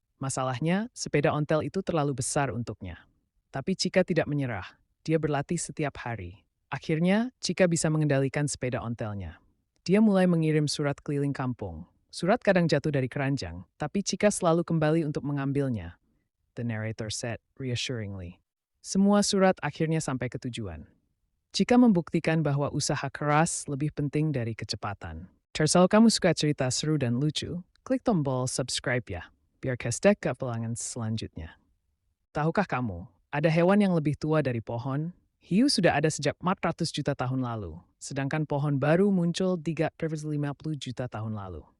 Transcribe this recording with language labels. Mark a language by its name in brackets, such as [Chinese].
[Indonesian] Masalahnya, sepeda ontel itu terlalu besar untuknya. Tapi Cika tidak menyerah, dia berlatih setiap hari. Akhirnya, Cika bisa mengendalikan sepeda ontelnya. Dia mulai mengirim surat keliling kampung. Surat kadang jatuh dari keranjang, tapi Cika selalu kembali untuk mengambilnya. [English] The narrator said reassuringly. [Indonesian] Semua surat akhirnya sampai ke tujuan. Cika membuktikan bahwa usaha keras lebih penting dari kecepatan. Kalau kamu suka cerita seru dan lucu, klik tombol subscribe ya, biar kestek ke pelangan selanjutnya. Tahukah kamu, ada hewan yang lebih tua dari pohon? Hiu sudah ada sejak 400 juta tahun lalu, sedangkan pohon baru muncul 350 juta tahun lalu.